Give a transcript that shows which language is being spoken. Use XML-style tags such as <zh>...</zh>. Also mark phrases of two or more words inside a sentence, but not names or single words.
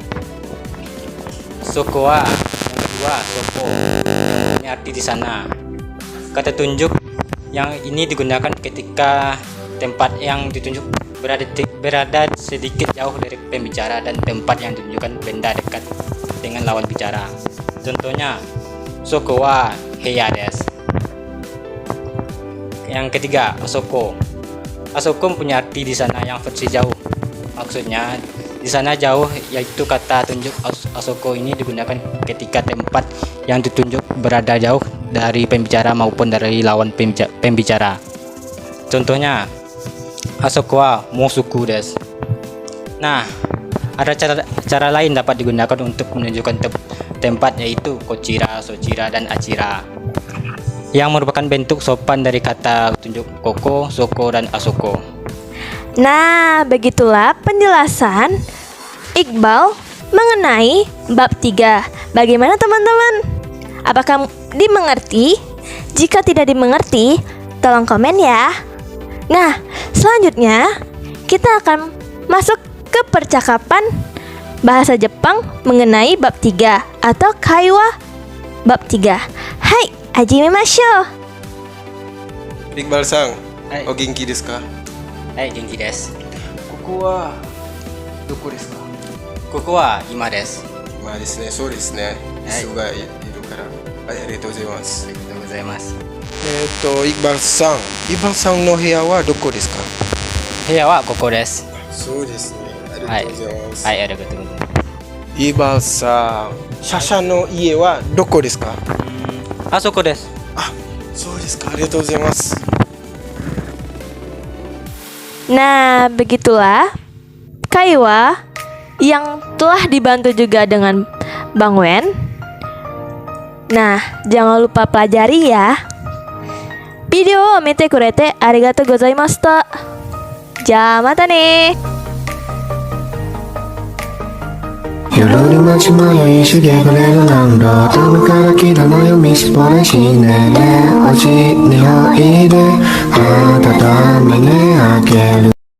<ja>そこは</ja> <id>yang kedua, soko yang arti di sana. Kata tunjuk yang ini digunakan ketika tempat yang ditunjuk berada sedikit jauh dari pembicara dan tempat yang ditunjukkan benda dekat dengan lawan bicara.</id> <ja>Contohnya そこは部屋です.</ja> <id>Yang ketiga, asoko. Asoko mempunyai arti di sana yang versi jauh. Maksudnya di sana jauh, yaitu kata tunjuk asoko ini digunakan ketika tempat yang ditunjuk berada jauh dari pembicara maupun dari lawan pembicara.</id> <ja>Contohnya あそこはモスクです.</ja> <id>Nah, ada cara lain dapat digunakan untuk menunjukkan tempat, yaitu kochira, sochira, dan achira, yang merupakan bentuk sopan dari kata tunjuk koko, soko, dan asoko. Nah, begitulah penjelasan Iqbal mengenai bab 3. Bagaimana teman-teman? Apakah dimengerti? Jika tidak dimengerti, tolong komen ya. Nah, selanjutnya kita akan masuk ke percakapan bahasa Jepang mengenai bab 3 atau kaiwa bab 3.</id> <ja>Hai, hajimemashou. Iqbal-san, Hai. お元気ですか? はい、元気です. ここはどこですか? ここは居間です. まあですね、そうですね。はい人がいるから。はい、ありがとうございます。ありがとうございます。イクバルさん、イクバルさんの部屋はどこですか？部屋はここです。そうですね。ありはいがとうございます。はい、ありがとうございます。イクバルさん、シャシャの家はどこですか？あそこです。あ、そうですか。ありがとうございます。</ja> <id>Nah, begitulah kaiwa yang telah dibantu juga dengan Bang Wen. Nah, jangan lupa pelajari ya. Video を見てくれてありがとうございました。じゃあまたね。夜に待ち迷いしげくれる何度頭から来たのよみすぼれしねで落ちにおいで温めね開ける</id>